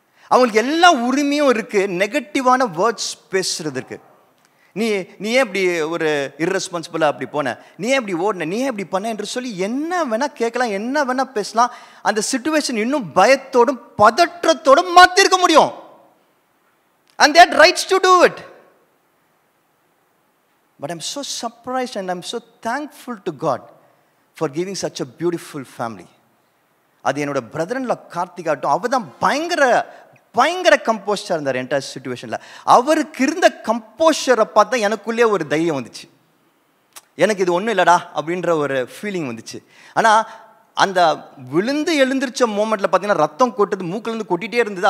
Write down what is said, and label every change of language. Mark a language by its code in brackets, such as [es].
[ta] அவங்களுக்கு எல்லா உரிமையும் இருக்குது நெகட்டிவான வேர்ட்ஸ் பேசுறதுக்கு. நீ ஏன் இப்படி ஒரு இர்ரெஸ்பான்சிபிளாக அப்படி போன, நீ ஏன் இப்படி ஓடின, நீ ஏன் இப்படி பண்ண என்று சொல்லி என்ன வேணால் கேட்கலாம், என்ன வேணால் பேசலாம். அந்த சிச்சுவேஷன் இன்னும் பயத்தோடும் பதற்றத்தோடும் மாற்றிருக்க முடியும். [en] And they had rights to do it. But I'm so surprised and I'm so thankful to God for giving such a beautiful family. [ta] அது என்னோட பிரதர்ல கார்த்திகாட்டும், அவர் தான் பயங்கர கம்போஸ்டராக இருந்தார் என்டையர் சிச்சுவேஷனில். அவருக்கு இருந்த கம்போஸ்டரை பார்த்தா எனக்குள்ளே ஒரு தைரியம் வந்துச்சு. எனக்கு இது ஒன்றும் இல்லைடா அப்படின்ற ஒரு ஃபீலிங் வந்துச்சு. ஆனால் அந்த விழுந்து எழுந்திரிச்ச மூமெண்ட்டில் பார்த்தீங்கன்னா ரத்தம் கொட்டுது, மூக்கிலேருந்து கொட்டிகிட்டே இருந்தது.